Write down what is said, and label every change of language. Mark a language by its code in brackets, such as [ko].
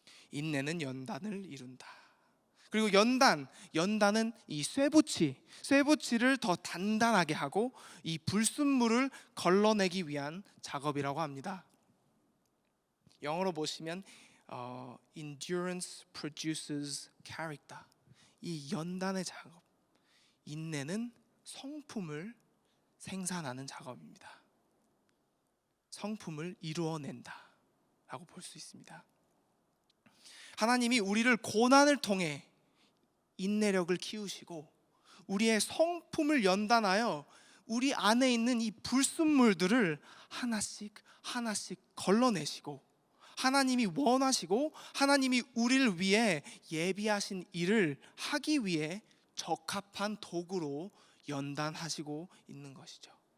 [ko] 인내는 연단을 이룬다. 그리고 연단은 이 쇠붙이를 더 단단하게 하고 이 불순물을 걸러내기 위한 작업이라고 합니다. 영어로 보시면 [en] endurance produces character. [ko] 이 연단의 작업, 인내는 성품을 생산하는 작업입니다. 성품을 이루어낸다라고 볼 수 있습니다. 하나님이 우리를 고난을 통해 인내력을 키우시고 우리의 성품을 연단하여 우리 안에 있는 이 불순물들을 하나씩 걸러내시고, 하나님이 원하시고 하나님이 우리를 위해 예비하신 일을 하기 위해 적합한 도구로 연단하시고 있는 것이죠.